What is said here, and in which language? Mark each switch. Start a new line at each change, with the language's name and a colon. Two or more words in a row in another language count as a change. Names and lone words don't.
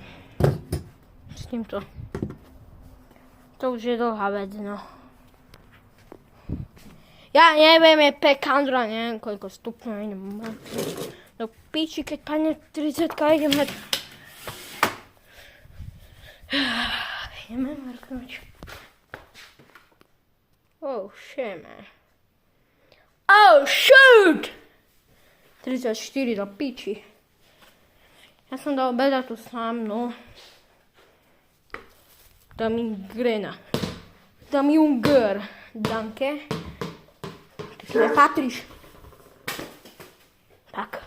Slovak: S týmto. To už je dlhá vec, no. Ja neviem, je pekandra, neviem koľko stupňov idem. Do píči, keď padne 30-ka, idem hned. Ideme mrknúť.
English: Oh, shit, man. Oh, shoot!
Slovak: 34 do píči. Ja som dal obeda tu sám, no. Dám im grena. Dám im gr. Danke. Ty si nepatríš. Tak.